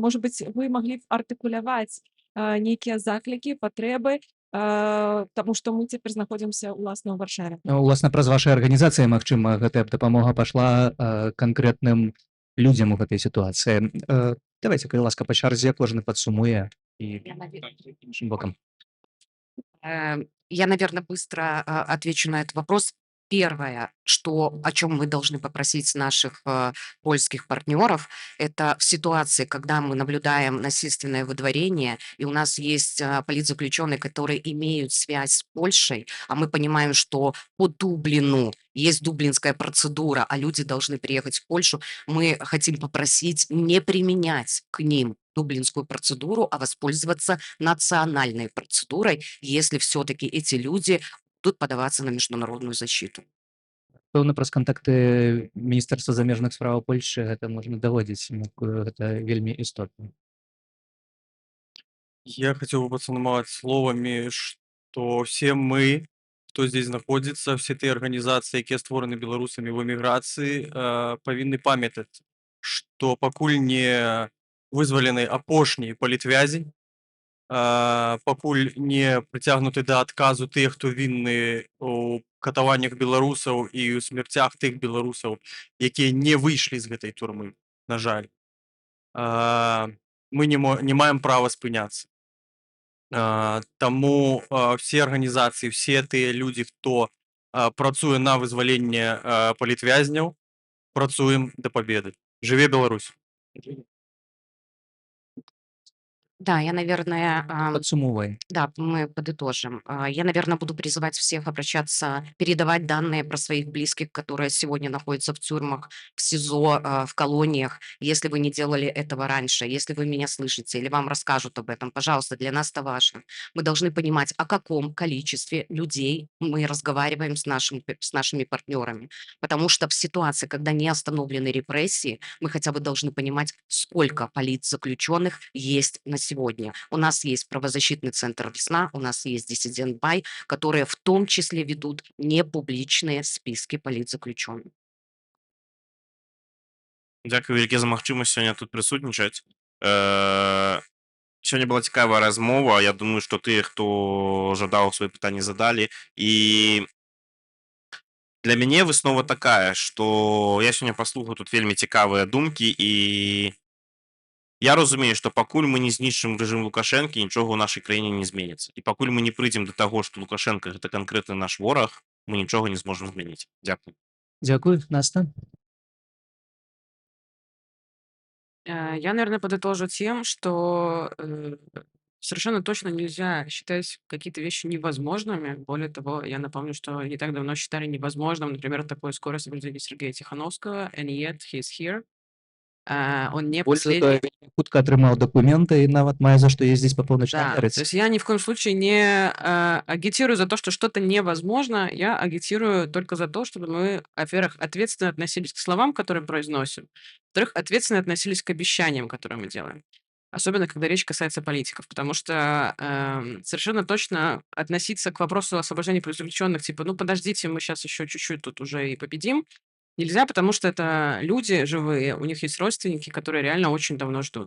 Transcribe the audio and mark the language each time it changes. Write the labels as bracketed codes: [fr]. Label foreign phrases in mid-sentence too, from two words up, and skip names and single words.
[be] Можа быць, вы маглі б артыкуляваць нейкія заклікі, патрэбы, таму што мы цяпер знаходзімся ўласна ў Варшаве. Уласна, праз вашай арганізацыі, магчыма, гэтая дапамога пайшла канкрэтным людзям у гэтай сітуацыі. Давайте, калі ласка, па чарзе кожны падсумуе і іншым бокам. [ru] Я, наверное, быстро отвечу на этот вопрос. Первое, о чем мы должны попросить наших польских партнеров, это в ситуации, когда мы наблюдаем насильственное выдворение, и у нас есть политзаключенные, которые имеют связь с Польшей, а мы понимаем, что по Дублину есть дублинская процедура, а люди должны приехать в Польшу, мы хотим попросить не применять к ним дублинскую процедуру, а воспользоваться национальной процедурой, если все-таки эти люди будут подаваться на международную защиту. [be] Пэўна, праз кантакты Міністэрства замежных справаў Польшчы гэта можна даводзіць, гэта вельмі істотна. [ru] Я хотел бы подсуммовать словами, что все мы, кто здесь находится, все те организации, [be] якія створаны беларусамі в эміграцыі, павінны памятаць, што пакуль не вызвалены апошні палітвязень. Пакуль не прыцягнуты да адказу тыя, хто вінны ў катаваннях беларусаў і ў смерцях тых беларусаў, якія не выйшлі з гэтай турмы, на жаль. Мы не маем права спыняцца. Таму все арганізацыі, все тыя людзі, хто працуе на вызваленне палітвязняў, працуем да пабеды. Жыве Беларусь! [ru] Да, я, наверное, Подсумовывай. да, мы подытожим. Я, наверное, буду призывать всех обращаться, передавать данные про своих близких, которые сегодня находятся в тюрьмах, в СИЗО, в колониях. Если вы не делали этого раньше, если вы меня слышите или вам расскажут об этом, пожалуйста, для нас это важно. Мы должны понимать, о каком количестве людей мы разговариваем с нашими партнерами. Потому что в ситуации, когда не остановлены репрессии, мы хотя бы должны понимать, сколько политзаключенных есть на сегодня. У нас есть правозащитный центр «Весна», у нас есть «Диссидент Бай», которые в том числе ведут непублічныя списки политзаключенных. [be] Дзякуй вялікі за магчымасць сёння тут прысутнічаць. Сёння была цікавая размова. Я думаю, што тыя, хто жадаў свае пытанні, задалі. І для мяне выснова такая, што я сёння паслухаў тут вельмі цікавыя думкі, і я разумею, што пакуль мы не знішчым рэжым Лукашэнкі, нічога ў нашай краіне не зменіцца. І пакуль мы не прыйдзем да таго, што Лукашенко гэта канкрэтны наш вораг, мы нічога не зможам змяніць. Дзякуй. Дзякуй, Наста. [ru] Я, наверное, подытожу тем, что совершенно точно нельзя считать какие-то вещи невозможными. Более того, я напомню, что не так давно считали невозможным, например, такое скорое соблюдение Сергея Тихановского, [en] and yet he's here. [ru] Он не Больше последний. того, [be] вельмі хутка атрымаў документы і нават мае за што ездзіць па Паўночнай [ru] Да, то [be] Амерыцы. [ru] есть я ни в коем случае не агитирую за то, что что-то невозможно. Я агитирую только за то, чтобы мы, во-первых, ответственно относились к словам, которые произносим, во-вторых, ответственно относились к обещаниям, которые мы делаем. Особенно, когда речь касается политиков, потому что совершенно точно относиться к вопросу освобождения политзаключенных, типа, ну подождите, мы сейчас еще чуть-чуть тут уже и победим, нельзя, потому что это люди живые, у них есть родственники, которые реально очень давно ждут.